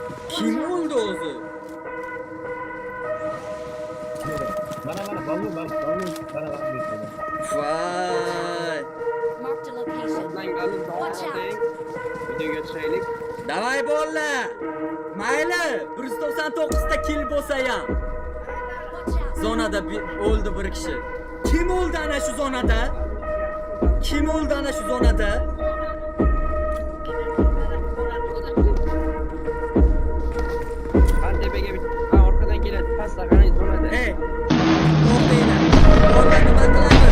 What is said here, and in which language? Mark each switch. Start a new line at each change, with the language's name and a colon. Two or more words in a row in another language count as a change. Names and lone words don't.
Uzbek: Kim o'ldi o'zi? Mana balon mana Voy.
English: Marked a location. Watch out.
Uzbek: Videoga tushaylik. Davay bolalar. Mayli, 199 ta kill bo'lsa ham.
English: Watch out.
Uzbek: Zonada o'ldi bir kishi. Kim o'ldi ana shu zonada? Kim o'ldi ana shu zonada? Antepaga orqadan keladi. Pastda qarang zonada. Ey. To'xtanglar. Bolalar nima qilamiz?